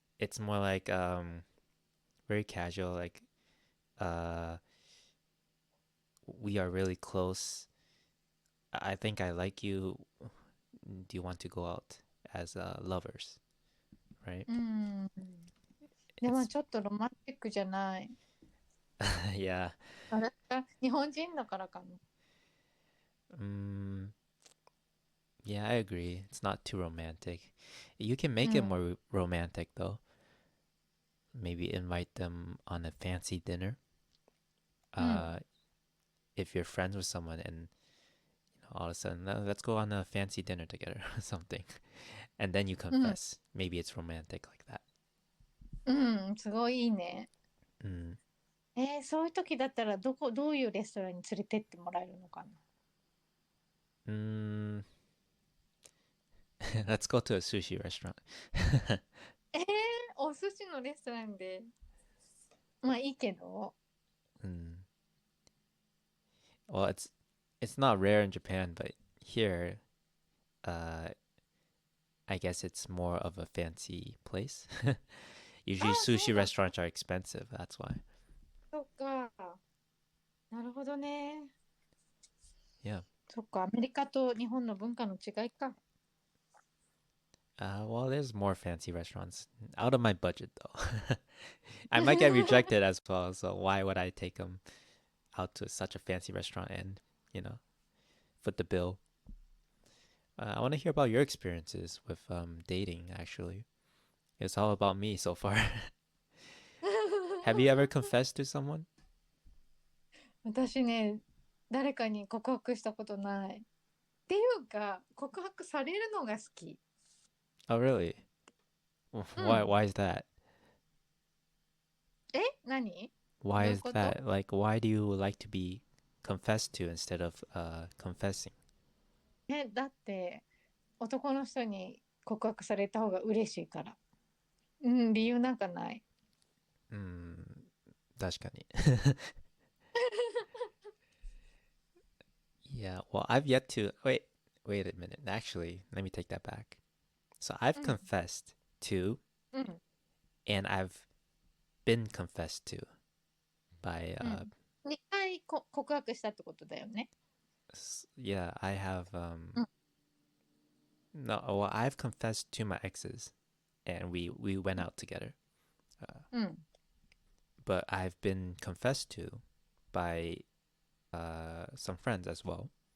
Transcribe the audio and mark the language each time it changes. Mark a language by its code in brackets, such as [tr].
[en] It's more like very casual, like uh we are really close. I think I like you. Do you want to go out as lovers? Right? [ja] うん。でも [en] It's [ja] ちょっとロマンチックじゃない。 [en] yeah. [ja] あれ日本人だからかな。 [en] Mm, yeah, I agree. It's not too romantic. You can make [ja] う [en] it [ja] ん。 [en] more romantic though. Maybe invite them on a fancy dinner. [ja] うん。 [en] Uh, if you're friends with someone and all of a sudden, let's go on a fancy dinner together or something. And then you [ja] うん。 [en] confess. Maybe it's romantic like that. [ja] うん。すごいいいね。 Mm. そういう時だったらどういうレストランに連れてってもらえるのかな。 Mm. [en] Let's go to a sushi restaurant. [ja] えー、お寿司のレストランで。まあいいけど。 Mm. [en] Well, it's not rare in Japan, but here, uh, I guess it's more of a fancy place. [ja] あ [en] Usually [ja] あ、そう [en] sushi [ja] なの。 [en] restaurants are expensive. That's why. [ja] そっか。なるほどね。 [en] Yeah. [ja] そっか。アメリカと日本の文化の違いか。 [en] Well, there's more fancy restaurants out of my budget though. I might get rejected as well, so why would I take them out to such a fancy restaurant and, you know, foot the bill? I want to hear about your experiences with dating, actually. It's all about me so far. Have you ever confessed to someone? [ja] 私ね、誰かに告白したことない。っていうか、告白されるのが好き。 [en] Oh, really? [ja] う [en] Why? [ja] ん。 [en] Why is that? [ja] 何 [en] Why [ja] どういう [en] is [ja] こと？ [en] that? Like, why do you like to be confessed to instead of confessing? [ja] だって男の人に告白された方が嬉しいから。うん、理由なんかない。 Mm, 確かに. [en] Yeah, well, I've yet to wait a minute. Actually, let me take that back. So I've [ja] うん、 [en] confessed to, [ja] うん、 [en] and I've been confessed to by [ja] うん。 2回告白したってことだよね。 [en] yeah, I have [ja] うん、 [en] no, well, I've confessed to my exes, and we went out together. Uh, [ja] うん、 [en] but I've been confessed to by some friends as well,